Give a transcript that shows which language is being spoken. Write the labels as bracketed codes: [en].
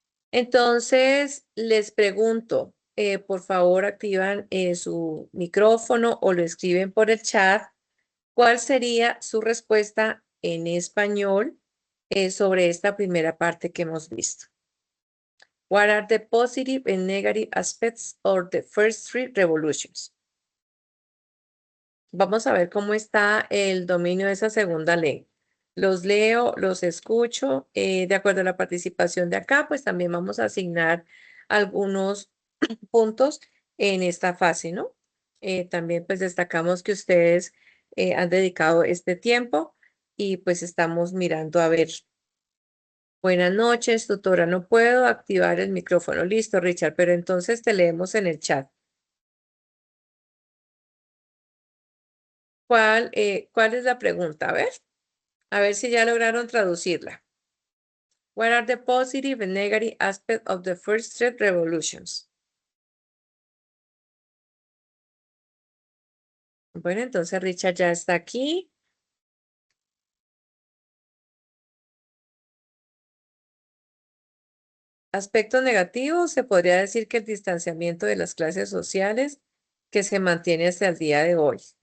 [es] Entonces, les pregunto, por favor, activan su micrófono o lo escriben por el chat. ¿Cuál sería su respuesta en español sobre esta primera parte que hemos visto? [en] What are the positive and negative aspects of the first three revolutions? [es] Vamos a ver cómo está el dominio de esa segunda ley. Los leo, los escucho. De acuerdo a la participación de acá, pues también vamos a asignar algunos puntos en esta fase, ¿no? También pues destacamos que ustedes han dedicado este tiempo y pues estamos mirando a ver. Buenas noches, tutora. No puedo activar el micrófono. Listo, Richard, pero entonces te leemos en el chat. ¿Cuál es la pregunta? A ver si ya lograron traducirla. [en] What are the positive and negative aspects of the first three revolutions? [es] Bueno, entonces Richard ya está aquí. Aspectos negativos, se podría decir que el distanciamiento de las clases sociales que se mantiene hasta el día de hoy.